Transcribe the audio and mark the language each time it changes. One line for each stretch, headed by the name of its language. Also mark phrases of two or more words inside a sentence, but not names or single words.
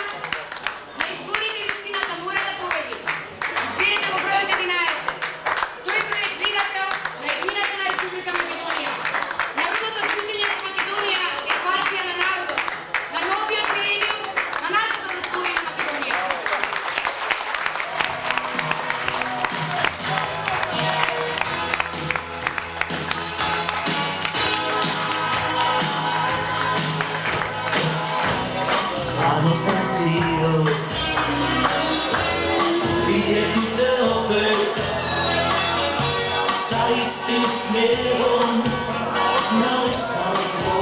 Macedonian: На изборите вистината мора да победи. Изберете го бројот 11. Тој број е двигател на едината на Република Македонија. Народното движење за Македонија е партија на народот, на новиот милениум, на нашата отворена Македонија.
Croatian: Stvarno sam htio vidjeti te opet sa istim smijehom na ustima.